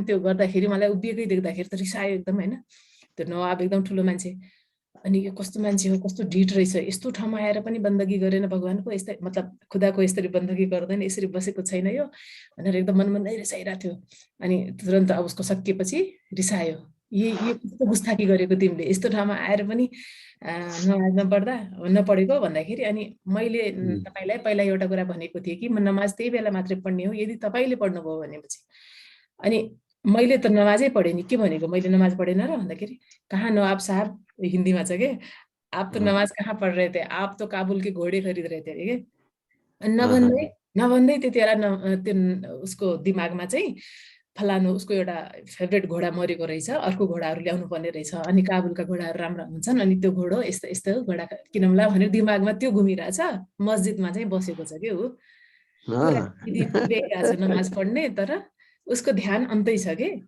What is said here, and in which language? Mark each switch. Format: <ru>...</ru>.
<ne>अनि त्यो गर्दाखेरि मलाई उभिएकै देख्दाखेरि त रिसायो एकदम हैन। त्यो नवाब एकदम ठुलो मान्छे, अनि यो कस्तो मान्छे हो, कस्तो ढिट रहेछ, यस्तो ठाउँमा आएर पनि बन्दगी गरेन भगवानको, यस्तै मतलब खुदाको यसरी बन्दगी गर्दैन, यसरी बसेको छैन यो भनेर एकदम मनमा नै रिसाइरहेको थियो। अनि तुरन्त अब उसको सकिएपछि रिसायो, यो कस्तो गुस्ताखी गरेको तिमीले, यस्तो ठाउँमा आएर पनि नमाज नपढेको भन्दाखेरि। अनि मैले तपाईलाई पहिला एउटा कुरा भनेको थिएँ कि म नमाज त्यही बेला मात्रै पढ्ने हो यदि तपाईले पढ्नुभयो भनेपछि। अनि मैले त नमाजै पढेँ नि, के भनेको मैले नमाज पढेन र भन्दाखेरि, कहाँ नवाब साहब, हिन्दीमा छ के,</ne> <hi>आप तो नमाज कहाँ पढ़ रहे थे,</hi> <ne>आप तो काबुल के घोड़े खरीद रहे थे के। नभन्दै त्यति बेला त्यो उसको दिमागमा चाहिँ फलानु उसको एउटा फेभरेट घोडा मरेको रहेछ, अर्को घोडाहरू ल्याउनु पर्ने रहेछ, अनि काबुलका घोडाहरू राम्रा हुन्छन्, अनि त्यो घोडो यस्तो यस्तो घोडा किनौँला भनेर दिमागमा त्यो घुमिरहेछ। मस्जिदमा चाहिँ बसेको छ के ऊ, पुगेको छ नमाज पढ्ने, तर उसको ध्यान अन्तै छ के।</ne>